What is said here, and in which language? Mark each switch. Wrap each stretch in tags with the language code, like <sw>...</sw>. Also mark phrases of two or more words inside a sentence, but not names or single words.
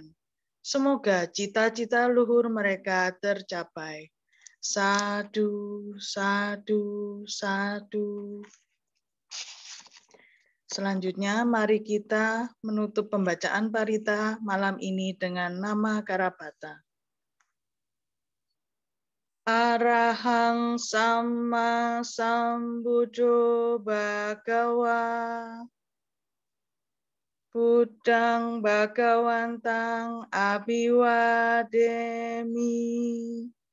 <id>Semoga cita-cita luhur mereka tercapai.</id> <pi>Sadu, sadu, sadu.</pi> <id>Selanjutnya, mari kita menutup pembacaan parita malam ini dengan nama Karabata.</id> <pi>Arahang Sama Sambuddho Bhagawa Buddhang Bhagawantang Abhiwademi</pi>